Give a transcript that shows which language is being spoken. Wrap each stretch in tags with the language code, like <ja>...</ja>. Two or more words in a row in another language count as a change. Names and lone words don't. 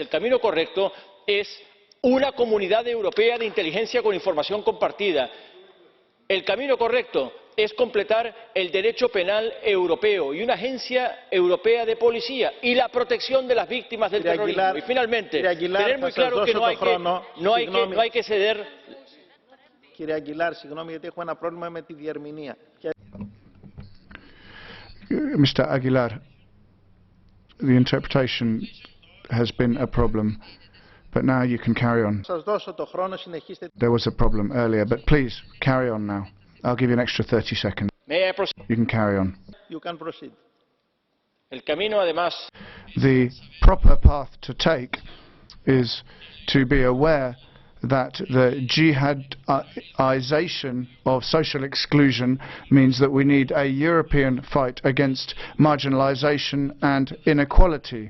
<es>El camino correcto es una comunidad europea de inteligencia con información compartida. El camino correcto es completar el derecho penal europeo y una agencia europea de policía y la protección de las víctimas del terrorismo. Y finalmente, tener muy claro que no hay que ceder.</es> <el>Κύριε Αγγιλάρ, συγγνώμη γιατί έχω ένα πρόβλημα με τη διερμηνία.</el> <en>Mr. Aguilar, the interpretation has been a problem, but now you can carry on.</en> <el>Σας δώσω το χρόνο, συνεχίστε.</el> <en>There was a problem earlier, but please carry on now. I'll give you an extra 30 seconds. May I proceed? You can carry on. You can proceed.</en> <es>El camino, además.</es> <en>The proper path to take is to be aware that the jihadization of social exclusion means that we need a European fight against marginalization and inequality.</en>